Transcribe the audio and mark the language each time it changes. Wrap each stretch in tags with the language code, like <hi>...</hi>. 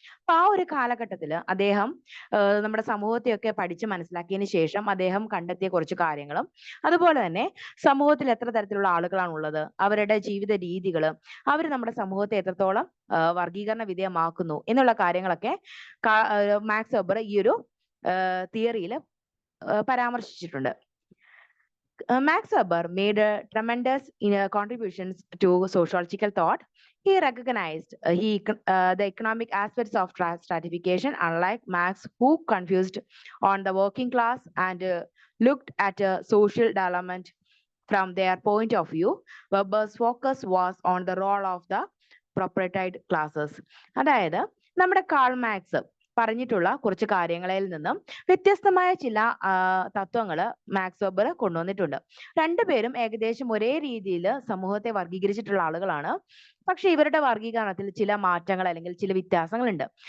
<ml>അപ്പൊ ആ ഒരു കാലഘട്ടത്തിൽ അദ്ദേഹം നമ്മുടെ സമൂഹത്തെയൊക്കെ പഠിച്ച് മനസ്സിലാക്കിയതിന് ശേഷം അദ്ദേഹം കണ്ടെത്തിയ കുറച്ച് കാര്യങ്ങളും അതുപോലെ തന്നെ സമൂഹത്തിൽ എത്ര തരത്തിലുള്ള ആളുകളാണ് ഉള്ളത്, അവരുടെ ജീവിത രീതികൾ, അവർ നമ്മുടെ സമൂഹത്തെ എത്രത്തോളം വർഗീകരണ വിധേയമാക്കുന്നു എന്നുള്ള കാര്യങ്ങളൊക്കെ മാക്സ് വെബർ ഈ ഒരു തിയറിയിൽ പരാമർശിച്ചിട്ടുണ്ട്.</ml> <en>Max Weber made tremendous contributions to sociological thought. He recognized the economic aspects of stratification, unlike Marx, who confused on the working class and looked at social development from their point of view. Weber's focus was on the role of the propertied classes.</en> <ml>അതായത് നമ്മുടെ Karl Marx പറഞ്ഞിട്ടുള്ള കുറച്ച് കാര്യങ്ങളിൽ നിന്നും വ്യത്യസ്തമായ ചില തത്വങ്ങൾ max weber കൊണ്ടുവന്നിട്ടുണ്ട്. രണ്ടുപേരും ഏകദേശം ഒരേ രീതിയിൽ സമൂഹത്തെ വർഗീകരിച്ചിട്ടുള്ള ആളുകളാണ്. പക്ഷെ ഇവരുടെ വർഗീകരണത്തിൽ ചില മാറ്റങ്ങൾ അല്ലെങ്കിൽ ചില വ്യത്യാസങ്ങളുണ്ട്.</ml>